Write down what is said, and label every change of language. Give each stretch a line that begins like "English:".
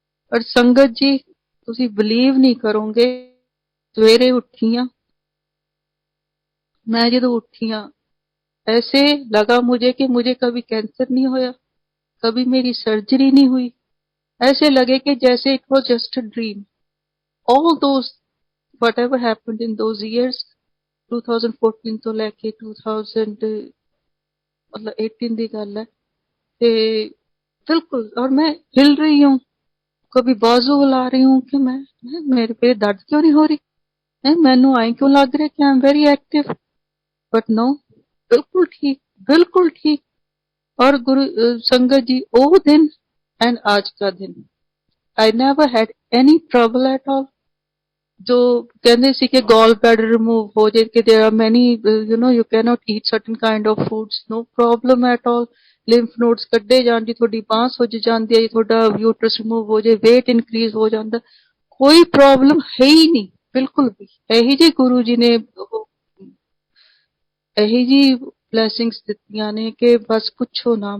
Punjabi: ਪਰ ਸੰਗਤ ਜੀ ਤੁਸੀਂ ਬਿਲੀਵ ਨਹੀਂ ਕਰੋਗੇ, ਸਵੇਰੇ ਉੱਠੀ ਆਂ,
Hindi: मैं ਜਦੋਂ ਉੱਠੀ ਆਂ ऐसे लगा मुझे कि मुझे कभी कैंसर नहीं होया, कभी मेरी सर्जरी नहीं हुई। ऐसे लगे कि जैसे
English: It was just a dream. All those whatever happened in those years
Punjabi: 2014 ਤੋਂ ਲੈ ਕੇ 2000 मतलब 18 ਦੀ ਗੱਲ है ਤੇ बिल्कुल।
Hindi: और मैं हिल रही हूँ, कभी बाजू हिला रही हूँ कि मैं मेरे पे दर्द क्यों नहीं हो रही है, मैनू आई क्यों लग रहा है कि
English: I am very active.
Hindi: But no, बिल्कुल ठीक, बिल्कुल ठीक। और गुरु संगत जी वो दिन एंड आज का दिन
English: I never had any trouble at all.
Punjabi: जो कहते ਸੀ ਕਿ ਗੋਲ ਬਲੈਡਰ ਰਿਮੂਵ ਹੋ ਜੇ ਕਿ
English: There are many you know you can not eat certain kind of foods, no problem at all.
Punjabi: Lymph nodes ਕੱਢੇ ਜਾਣ ਜੀ, ਤੁਹਾਡੀ ਬਾਂਹ ਸੁੱਜ ਜਾਂਦੀ ਹੈ ਜੀ, ਤੁਹਾਡਾ ਯੂਟਰਸ ਰਿਮੂਵ ਹੋ ਜੇ, weight ਇਨਕਰੀਜ਼ ਹੋ ਜਾਂਦਾ, ਕੋਈ ਪ੍ਰੋਬਲਮ ਹੈ ਹੀ ਨਹੀਂ ਬਿਲਕੁਲ ਵੀ। ਇਹੀ ਜੀ ਗੁਰੂ ਜੀ ਨੇ ਇਹੀ ਜੀ ਬਲੇਸਿੰਗਸ ਦਿੱਤੀਆਂ ਨੇ ਕਿ ਬਸ ਪੁੱਛੋ ਨਾ।